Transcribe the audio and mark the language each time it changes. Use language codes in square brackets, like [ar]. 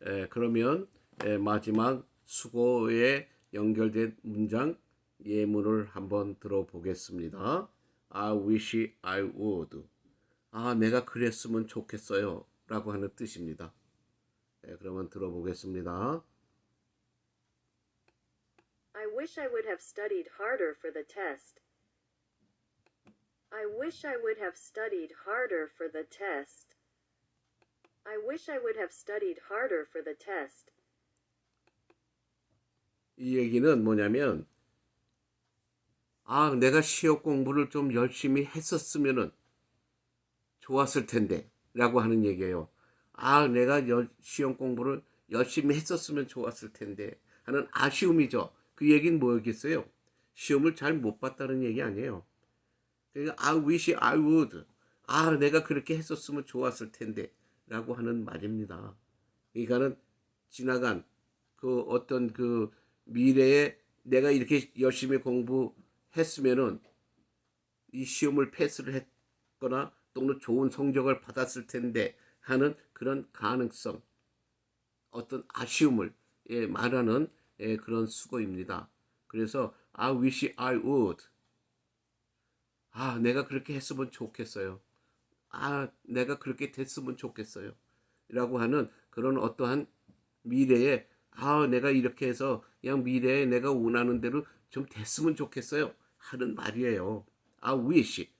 [ko] 그러면 마지막 수고에 연결된 문장 예문을 한번 들어보겠습니다. [en] I wish I would. [ko] 내가 그랬으면 좋겠어요. 라고 하는 뜻입니다. 그러면 들어보겠습니다. [en] I wish I would have studied harder for the test. I wish I would have studied harder for the test. I wish I would have studied harder for the test. [ko] 이 얘기는 뭐냐면, 내가 시험 공부를 좀 열심히 했었으면 좋았을 텐데 라고 하는 얘기예요. 내가 시험 공부를 열심히 했었으면 좋았을 텐데 하는 아쉬움이죠. 그 얘기는 뭐였겠어요? 시험을 잘 못 봤다는 얘기 아니에요. 그러니까 [en] I wish I would. [ko] 내가 그렇게 했었으면 좋았을 텐데 라고 하는 말입니다. 그러니까는 지나간 그 어떤 그 미래에 내가 이렇게 열심히 공부했으면은 이 시험을 패스를 했거나 또는 좋은 성적을 받았을 텐데 하는 그런 가능성, 어떤 아쉬움을 말하는 그런 수고입니다. 그래서 [en] I wish I would. [ko] 내가 그렇게 했으면 좋겠어요. 내가 그렇게 됐으면 좋겠어요. 라고 하는 그런 어떠한 미래에 내가 이렇게 해서 그냥 미래에 내가 원하는 대로 좀 됐으면 좋겠어요. 하는 말이에요. wish.